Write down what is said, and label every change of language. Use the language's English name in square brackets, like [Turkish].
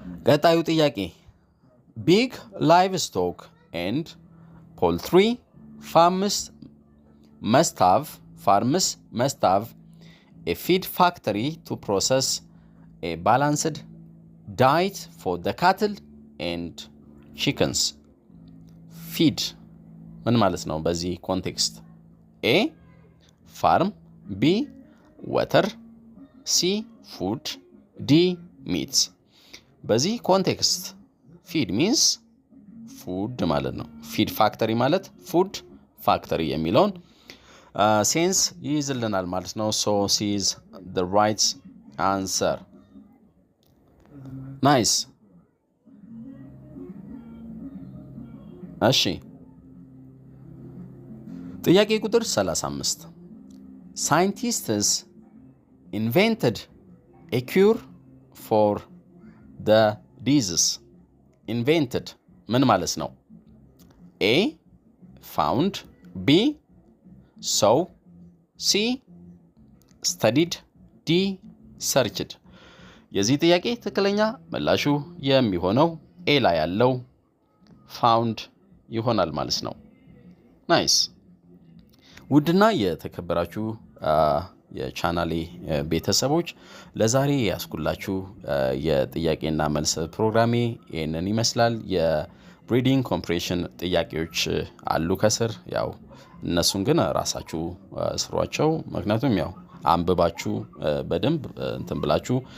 [Amharic] ቀጣዩ ጥያቄ [English] Big livestock and poultry farms must have a feed factory to process a balanced diet for the cattle and chickens. [Amharic] Feed ምን ማለት ነው በዚህ ኮንቴክስት? [English] A farm, B water, C food, D meat. [Amharic] በዚህ ኮንቴክስት ፊድ ሚንስ ፉድ ማለት ነው። ፊድ ፋክተሪ ማለት ፉድ ፋክተሪ የሚለውን ሴንስ ይይዝልናል ማለት ነው። [English] so C is the right answer. [Amharic] ናይስ። እሺ ጥያቄ ቁጥር 35 [English] Scientists invented a cure for the disease. [Amharic] Invented ምን ማለት ነው? [English] A found, B saw, C studied, D searched. [Amharic] የዚህ ጥያቄ ትክክለኛ ምላሹ የሚሆነው ኤ ላይ ያለው found ይሆናል ማለት ነው። ናይስ። ውድና የተከበራችሁ የቻናሌ ቤተሰቦች ለዛሬ ያስኩላችሁ የጥያቄና መልስ ፕሮግራሜ ይሄንን ይመስላል። የብሪዲንግ ኮምፕሬሽን ጥያቄዎች አሉ ከስር ያው እነሱን ግን ራሳችሁ ስሯቸው። ምክንያቱም ያው አንብባችሁ በደንብ እንትን ብላችሁ